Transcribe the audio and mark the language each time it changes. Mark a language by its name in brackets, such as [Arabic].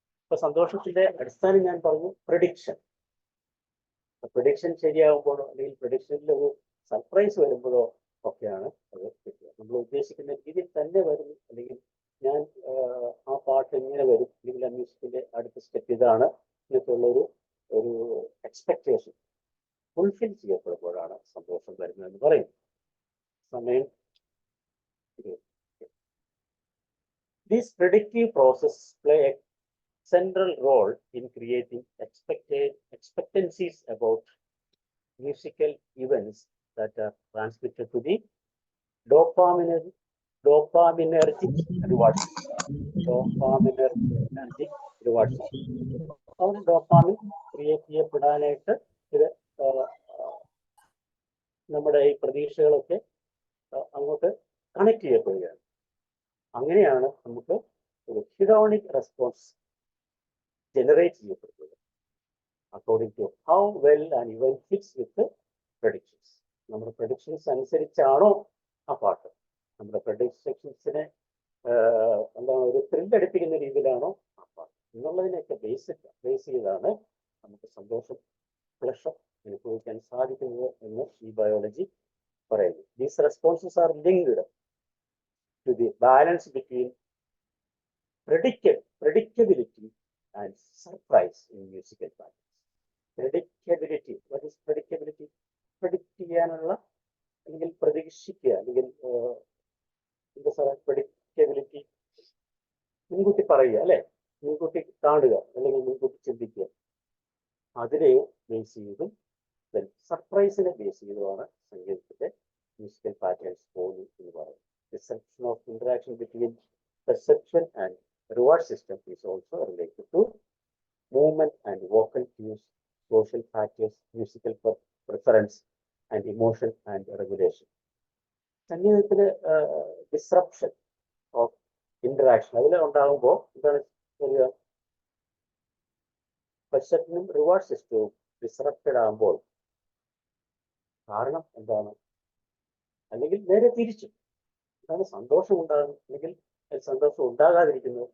[Malayalam] ഇപ്പൊ സന്തോഷത്തിന്റെ അടിസ്ഥാനം ഞാൻ പറഞ്ഞു പ്രഡിക്ഷൻ. പ്രഡിക്ഷൻ ശരിയാകുമ്പോഴോ അല്ലെങ്കിൽ പ്രഡിക്ഷനിൽ ഒരു സർപ്രൈസ് വരുമ്പോഴോ ഒക്കെയാണ് അത് കിട്ടുക. നമ്മൾ ഉദ്ദേശിക്കുന്ന രീതിയിൽ തന്നെ വരുന്നു, അല്ലെങ്കിൽ ഞാൻ ആ പാട്ട് എങ്ങനെ വരും, അല്ലെങ്കിൽ ആ മ്യൂസിക്കിന്റെ അടുത്ത സ്റ്റെപ്പ് ഇതാണ് എന്നൊക്കെയുള്ള ഒരു എക്സ്പെക്ടേഷൻ ഫുൾഫിൽ ചെയ്യപ്പെടുമ്പോഴാണ് സന്തോഷം വരുന്നതെന്ന് പറയും. സമയം [English] These predictive processes play a central role in creating expectancies about musical events that are transmitted to the dopaminergic reward system. Dopaminergic reward system. [Malayalam] അവിടെ ഡോപ്പാമിൻ ക്രിയേറ്റ് ചെയ്യപ്പെടാനായിട്ട് ഇത് നമ്മുടെ ഈ പ്രതീക്ഷകളൊക്കെ അങ്ങോട്ട് കണക്ട് ചെയ്യപ്പെടുകയാണ്. അങ്ങനെയാണ് നമുക്ക് ഒരു ഹിഡോണിക് റെസ്പോൺസ് ജനറേറ്റ് ചെയ്യപ്പെടുന്നത് [English] According to how well and even fits with predictions. [Malayalam] നമ്മുടെ പ്രഡിക്ഷൻസ് അനുസരിച്ചാണോ ആ പാട്ട്, നമ്മുടെ പ്രഡിക്ഷൻസിനെ എന്താണ് ഒരു ത്രില്ലടിപ്പിക്കുന്ന രീതിയിലാണോ ആ പാട്ട് എന്നുള്ളതിനെയൊക്കെ ബേസ് ചെയ്താണ് നമുക്ക് സന്തോഷം, പ്ലഷർ അനുഭവിക്കാൻ സാധിക്കുന്നത് എന്ന് ഈ ബയോളജി പറയുന്നു. [English] These responses are linked to the balance between predictability and surprise in musical patterns. Predictability, what is predictability? [Malayalam] Predict ചെയ്യാനുള്ള അല്ലെങ്കിൽ പ്രതീക്ഷിക്കുക അല്ലെങ്കിൽ എന്താ സാറേ predictability, മുൻകൂട്ടി പറയുക അല്ലെ, മുൻകൂട്ടി കാണുക അല്ലെങ്കിൽ മുൻകൂട്ടി ചിന്തിക്കുക. അതിനെ ബേസ് ചെയ്തും സർപ്രൈസിനെ ബേസ് ചെയ്തുമാണ് സംഗീതത്തിന്റെ മ്യൂസിക്കൽ പാറ്റേൺസ് പോകുന്നു എന്ന് പറയുന്നത്. [English] Perception of interaction between perception and reward system is also related to movement and vocal cues, social factors, musical preference, and emotion and regulation. [Malayalam] സംഗീതത്തില് [English] disruption of interaction [Malayalam] അതിൽ ഉണ്ടാകുമ്പോൾ എന്താണ് വരിക? പെർസെപ്ഷനും reward സിസ്റ്റവും disrupted ആകുമ്പോൾ കാരണം എന്താണ്? അല്ലെങ്കിൽ നേരെ തിരിച്ചു അതാണ് സന്തോഷം ഉണ്ടാകുന്നത് അല്ലെങ്കിൽ സന്തോഷം ഉണ്ടാകാതിരിക്കുന്നത്.